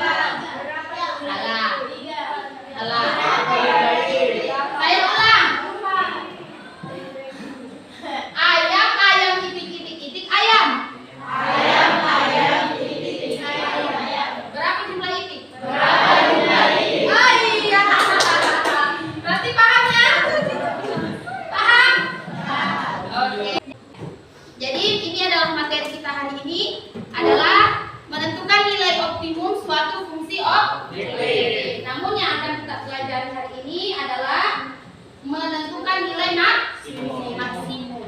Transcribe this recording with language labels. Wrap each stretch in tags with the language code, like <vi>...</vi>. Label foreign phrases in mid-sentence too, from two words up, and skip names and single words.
<id>Salah. Salah. Ayam, Saya ulang. Ayam, ayam, itik, itik, itik, ayam. ayam, itik, itik, ayam. Berapa jumlah itik? Berapa jumlah itik? Oh iya. Berarti paham ya? Paham? Oke. Jadi ini adalah materi kita hari ini, adalah menentukan nilai optimum suatu fungsi objektif. Namun yang akan kita pelajari hari ini adalah menentukan nilai maksimum.</id>